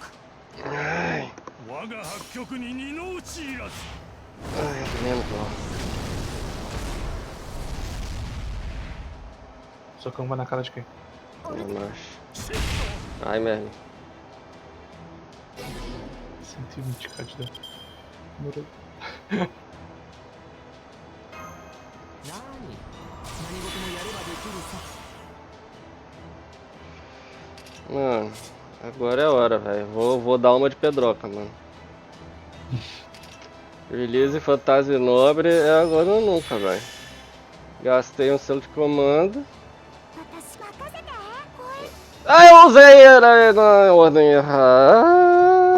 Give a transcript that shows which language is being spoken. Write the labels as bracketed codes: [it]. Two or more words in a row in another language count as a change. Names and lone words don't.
[pt] Ai, [ja] 我が八極に二の打ちいらず [pt] menos mal. Socão vai na cara de quem? Relaxa. Ai, merda. 120k de dano. Demorou. [ja] 何事もやればできるさ [pt] Mano, agora é a hora, velho. Vou dar uma de pedroca, mano. Release Fantasia Nobre é agora ou nunca, velho. Gastei um selo de comando. Ah, eu usei na ordem errada.